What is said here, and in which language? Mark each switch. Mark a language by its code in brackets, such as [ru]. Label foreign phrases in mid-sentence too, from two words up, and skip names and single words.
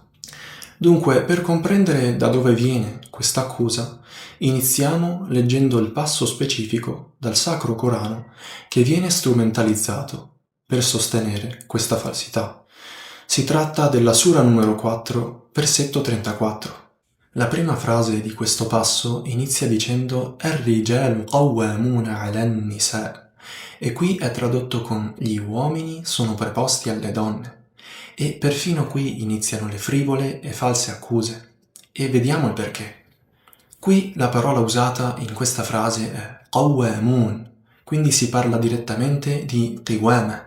[it] Dunque, per comprendere da dove viene questa accusa, iniziamo leggendo il passo specifico dal Sacro Corano che viene strumentalizzato per sostenere questa falsità. Si tratta della Sura numero 4, versetto 34. La prima frase di questo passo inizia dicendo [ar] "الرجال قوامون على النساء", [it] e qui è tradotto con "gli uomini sono preposti alle donne", e perfino qui iniziano le frivole e false accuse, e vediamo il perché. Qui la parola usata in questa frase è qawwamun, quindi si parla direttamente di qiwama.